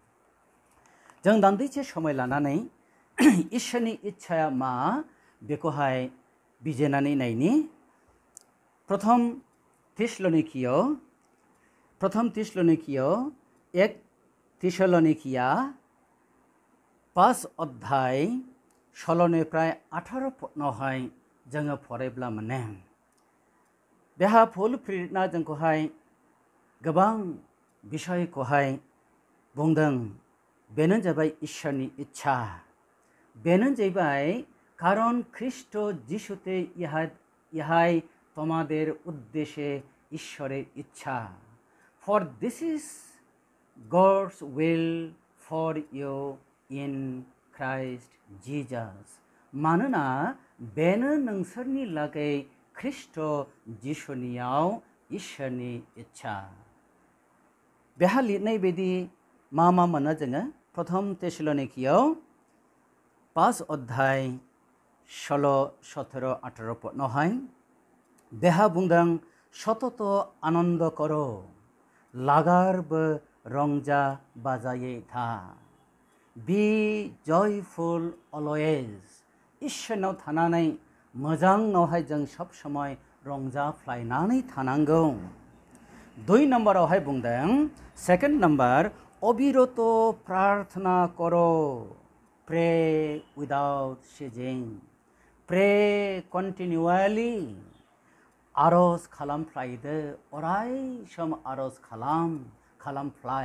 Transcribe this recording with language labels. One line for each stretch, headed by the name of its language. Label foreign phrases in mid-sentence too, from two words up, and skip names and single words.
Bodo: जों दान्दिसे समय लानानै इसोरनि इच्छाया मा बेखौहाय बिजिरनानै नायनि प्रथम थिस्सलनिकियाव 1 थिस्सलनिकिया 5 अध्याय 16निफ्राय 18 पदनावहाय जोङो फरायब्ला मोनो बेहा पौल प्रेरितआ जोंखौहाय गोबां बिषयखौहाय बुंदों बेनो जाबाय इसोरनि इच्छा बेनो जाबाय कारण ख्रिस्ट
Bangla: যিশুতে ইহাই তোমাদের উদ্দেশ্যে ঈশ্বরের ইচ্ছা
Bodo: ফর
English: This is God's will for you in Christ Jesus
Bodo: मानोना बेनो नोंसोरनि लागै ख्रिस्ट जिसुनियाव इसोरनि इच्छा बेहा लिरनाय बायदि मा मोनो जोङो प्रथम थिस्सलनिकियाव 5 अध्याय 16, 17, 18 पदनावहाय बेहा बुंदों
Bangla: সতত আনন্দ করো
Bodo: লাগারबो रंजा बाजायै था
English: be joyful always
Bodo: इसोरनाव थानानै मोजाङावहाय जों सब समय रंजाफ्लायनानै थानांगौ 2 नम्बरावहाय बुंदों सेकेंड नम्बर
Bangla: অবিরত প্রার্থনা করো
English: pray without ceasing pray continuously
Bodo: आरज खालामफ्लायदो अराय सम आरज खालामफ्लाय